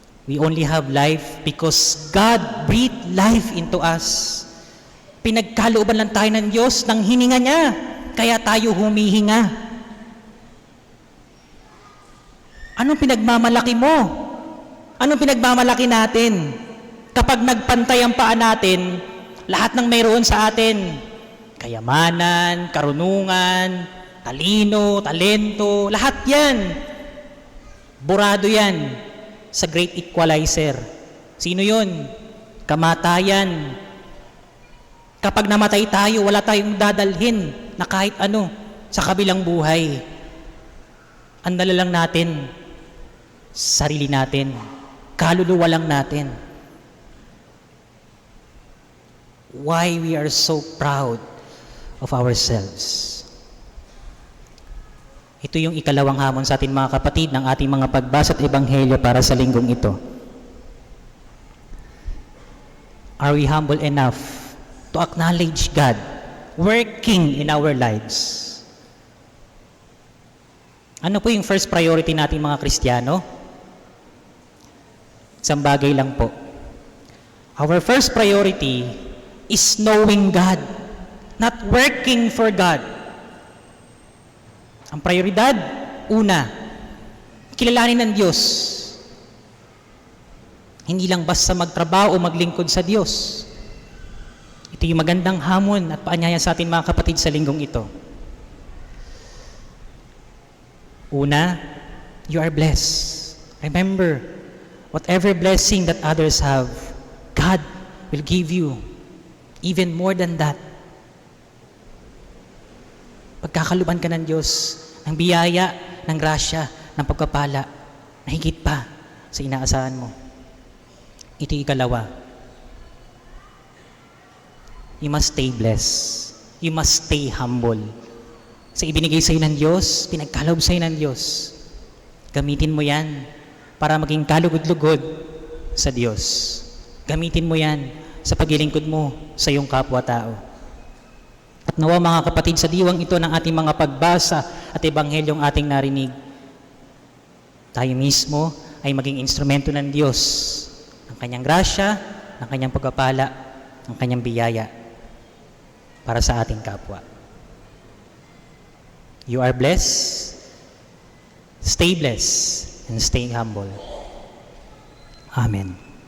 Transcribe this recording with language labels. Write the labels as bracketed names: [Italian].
[English] We only have life because God breathed life into us. [Filipino] Pinagkalooban lang tayo ng Diyos ng hininga niya, kaya tayo humihinga. Anong pinagmamalaki mo? Anong pinagmamalaki natin? Kapag nagpantay ang paa natin, lahat ng mayroon sa atin, kayamanan, karunungan, talino, talento, lahat yan. Burado yan sa [English] great equalizer. [Filipino] Sino yun? Kamatayan. Kapag namatay tayo, wala tayong dadalhin na kahit ano sa kabilang buhay. Ang dala lang natin, sarili natin, kaluluwa lang natin. [English] Why we are so proud of ourselves? [Filipino] Ito yung ikalawang hamon sa atin mga kapatid ng ating mga pagbasa at ebanghelyo para sa linggong ito. [English] Are we humble enough to acknowledge God working in our lives? [Filipino] Ano po yung [English] first priority [Filipino] nating mga Kristiyano? Isang bagay lang po. [English] Our first priority is knowing God, not working for God. [Filipino] Ang prioridad, una, kilalanin ng Diyos. Hindi lang basta magtrabaho o maglingkod sa Diyos. Ito yung magandang hamon at paanyaya sa atin mga kapatid sa linggong ito. [English] Una, you are blessed. Remember, whatever blessing that others have, God will give you even more than that. [Filipino] Pagkakaluban ka ng Diyos, ng biyaya, ng grasya, ng pagpapala, na higit pa sa inaasahan mo. Ito yung ikalawa. [English] You must stay blessed. You must stay humble. [Filipino] Sa ibinigay sa'yo ng Diyos, pinagkaloob sa'yo ng Diyos, gamitin mo yan para maging kalugod-lugod sa Diyos. Gamitin mo yan sa paglilingkod mo sa iyong kapwa-tao. At nawa mga kapatid, sa diwang ito ng ating mga pagbasa at ebanghelyong ating narinig, tayo mismo ay maging instrumento ng Diyos, ng kanyang grasya, ng kanyang pagpapala, ng kanyang biyaya para sa ating kapwa. [English] You are blessed, stay blessed, and stay humble. Amen.